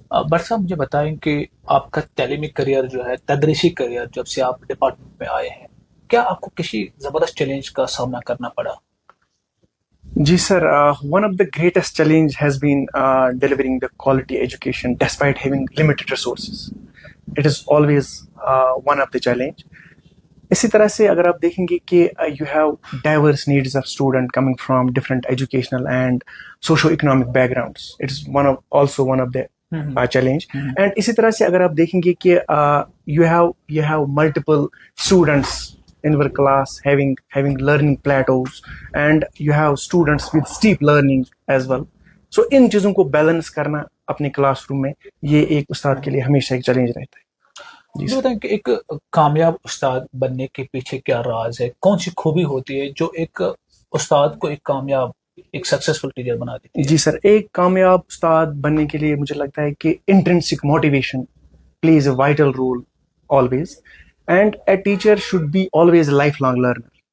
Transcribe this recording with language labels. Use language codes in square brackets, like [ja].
[ur] But صاحب مجھے بتائیں کہ آپ کا تعلیمی کریئر جو ہے, تدریسی کریئر, جب سے آپ ڈپارٹمنٹ میں آئے ہیں, کیا آپ کو کسی زبردست چیلنج کا سامنا کرنا پڑا؟ جی سر, [en] One of the greatest challenge has been delivering the quality education despite having limited resources. It is always one of the challenge. [ur] اسی طرح سے اگر آپ دیکھیں گے کہ [en] you have diverse needs of student coming from different educational and socio-economic backgrounds. It is also one of the challenge. And [ur] اسی طرح سے اگر آپ دیکھیں گے کہ [en] you have multiple students in your class having learning plateaus, and you have students with steep learning as well. [ur] So ان چیزوں کو بیلنس کرنا اپنے کلاس روم میں یہ ایک استاد کے لیے ہمیشہ ایک چیلنج رہتا ہے. مجھے بتائیں کہ ایک کامیاب استاد بننے کے پیچھے کیا راز ہے, کون سی خوبی ہوتی ہے جو ایک استاد کو ایک کامیاب, ایک سکسیسفل ٹیچر بنا دیتی ہے؟ جی سر, ایک کامیاب استاد بننے کے لیے مجھے لگتا ہے کہ [en] Intrinsic motivation plays a vital role always, and a teacher should be always a lifelong learner.